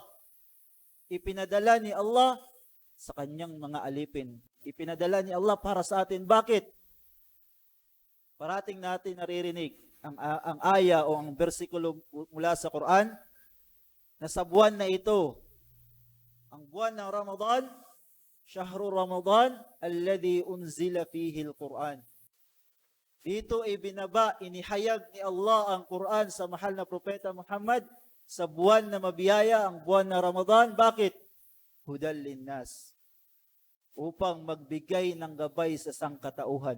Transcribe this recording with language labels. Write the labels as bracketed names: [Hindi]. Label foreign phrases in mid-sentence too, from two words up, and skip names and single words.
[Filipino] Ipinadala ni Allah sa kanyang mga alipin. Ipinadala ni Allah para sa atin. Bakit? Parating natin naririnig ang aya o ang bersikulo mula sa Quran na sa buwan na ito, ang buwan ng Ramadan, [Arabic] شهر رمضان الذي أنزل فيه القرآن. [Filipino] Dito inihayag ni Allah ang Quran sa mahal na propeta Muhammad sa buwan na mabiyaya, ang buwan na Ramadan. [Arabic] Bakit? هدى للناس. [Filipino] Upang magbigay ng gabay sa sangkatauhan.